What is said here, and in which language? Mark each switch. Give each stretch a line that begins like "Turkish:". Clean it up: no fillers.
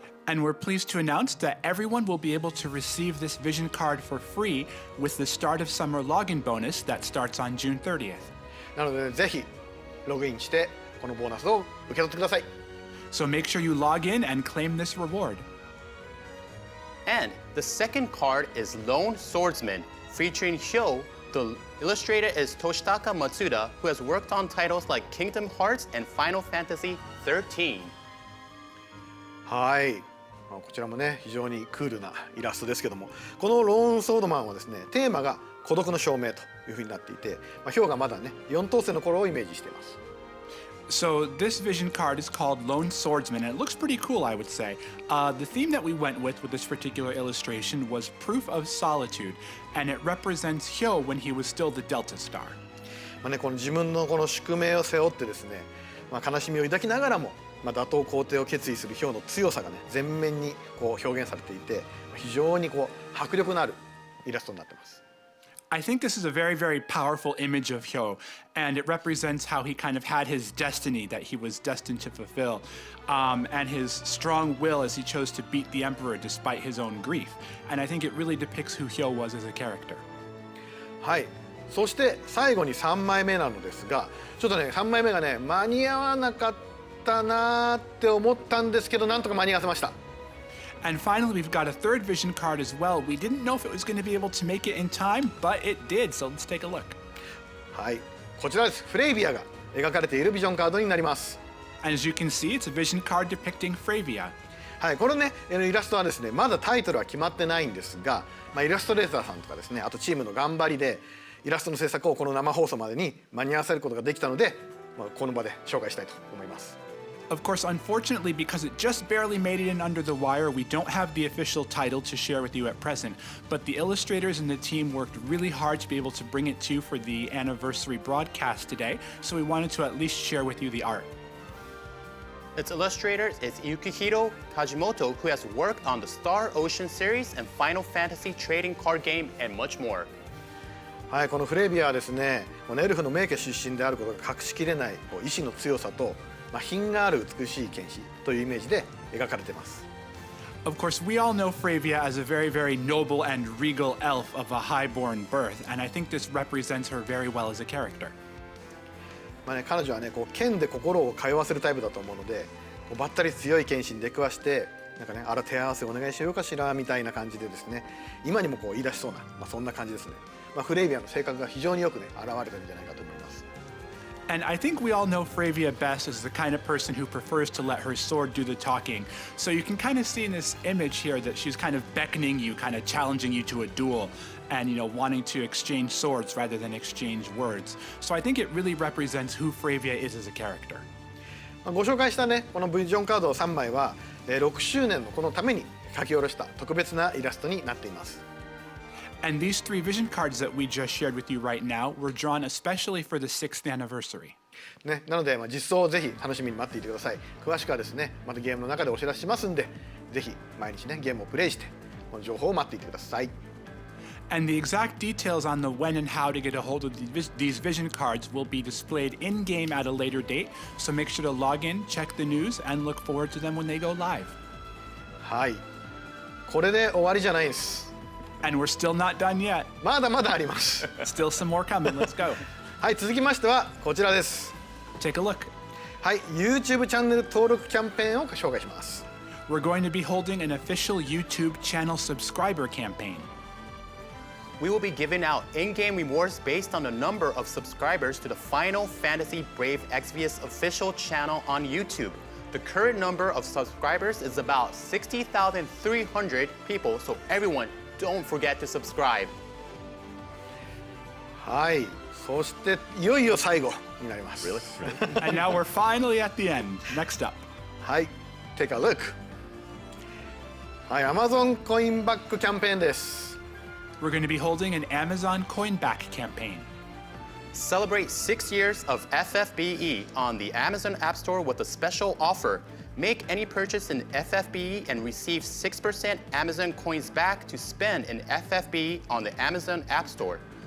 English: And we're pleased to announce that everyone will be able to receive this vision card for free with the Start of Summer login bonus that starts on June 30th.
Japanese: なのでぜひログインしてこのボーナスを受け取ってください。
English: So make sure you log in and claim this reward. And the second card is Lone Swordsman, featuring Hyo. The illustrator is Toshitaka Matsuda, who has worked on titles like Kingdom Hearts and Final Fantasy XIII.
Japanese: はい、こちらもね非常にクールなイラストですけども、このローンソードマンはですね、テーマが孤独の証明というふうになっていて、ヒョウがまだね4等星の頃をイメージしています。
English: So this vision card is called Lone Swordsman, and it looks pretty cool, I would say. The theme that we went with this particular illustration was Proof of Solitude, and it represents Hyo when he was still the Delta Star.
Japanese: この自分のこの宿命を背負ってですね、悲しみを抱きながらも、打倒皇帝を決意するヒョウの強さがね前面にこう表現されていて、非常にこう迫力のあるイラストになっています。
English: I think this is a very, very powerful image of Hyo, and it represents how he kind of had his destiny that he was destined to fulfill, and his strong will as he chose to beat the Emperor despite his own grief. And I think it really depicts who Hyo was as a character.
Japanese: はい、そして最後に3枚目なのですが、ちょっとね3枚目がね間に合わなかったなーって思ったんですけど、なんとか間に合わせました。
English: And finally, we've got a third vision card as well. We didn't know if it was going to be able to make it in time, but it did, so let's take a look.
Japanese: はい、こちらです。フレイビアが描かれているビジョンカードになります。
English: And as you can see, it's a vision card depicting Fravia.
Japanese: はい、このねイラストはですねまだタイトルは決まってないんですが、イラストレーターさんとかですね、あとチームの頑張りでイラストの制作をこの生放送までに間に合わせることができたので、この場で紹介したいと思います。
English: Of course, unfortunately, because it just barely made it in under the wire, we don't have the official title to share with you at present. But the illustrators and the team worked really hard to be able to bring it to you for the anniversary broadcast today, so we wanted to at least share with you the art. Its illustrator is Hiroki Fujimoto, who has worked on the Star Ocean series and Final Fantasy trading card game and much more.
Japanese: はい、このフレイビアはですね、エルフの名家出身であることが隠しきれない意志の強さと、品がある美しい剣士というイメージで描かれています。
English: Of course, we all know Fravia as a very, very noble and regal elf of a highborn birth, and I think this represents her very well as a character.
Japanese: 彼女はね、剣で心を通わせるタイプだと思うので、ばったり強い剣士に出くわして、あら手合わせお願いしようかしらみたいな感じでですね、今にも言い出しそうな、そんな感じですね。フレイビアの性格が非常によくね現れてるんじゃないかと思います。
English: And I think we all know Fravia best as the kind of person who prefers to let her sword do the talking. So you can kind of see in this image here that she's kind of beckoning you, kind of challenging you to a duel, and wanting to exchange swords rather than exchange words. So I think it really represents who Fravia is as a character.
Japanese: ご紹介したねこのビジョンカード3枚は6周年のこのために書き下ろした特別なイラストになっています。
English: And these 3 vision cards that we just shared with you right now were drawn especially for the 6th anniversary.
Japanese: ね、なので実装をぜひ楽しみに待っていてください。詳しくはですね、またゲームの中でお知らせしますんで、ぜひ毎日ねゲームをプレイしてこの情報を待っていてください。
English: And the exact details on the when and how to get a hold of these vision cards will be displayed in-game at a later date, so make sure to log in, check the news, and look forward to them when they go live.
Japanese: はい、これで終わりじゃないです。
English: And we're still not done yet.
Japanese: まだまだあります。
English: Still some more coming. Let's go.
Japanese: はい、続きましてはこちらです。
English: Take a look.
Japanese: はい、YouTube チャンネル登録キャンペーンを紹介します。
English: We're going to be holding an official YouTube channel subscriber campaign. We will be giving out in-game rewards based on the number of subscribers to the Final Fantasy Brave Exvius official channel on YouTube. The current number of subscribers is about 60,300 people, so everyone, don't forget to subscribe.
Japanese: はい、そしていよいよ最後になります。
English: Really? And now we're finally at the end. Next up. はい、take a look.
Japanese: はい、Amazon Coinback キャンペーンです。
English: We're going to be holding an Amazon Coinback campaign. Celebrate 6 years of FFBE on the Amazon App Store with a special offer. Make any purchase in FFBE and receive 6% Amazon coins back to spend in FFBE on the Amazon App Store.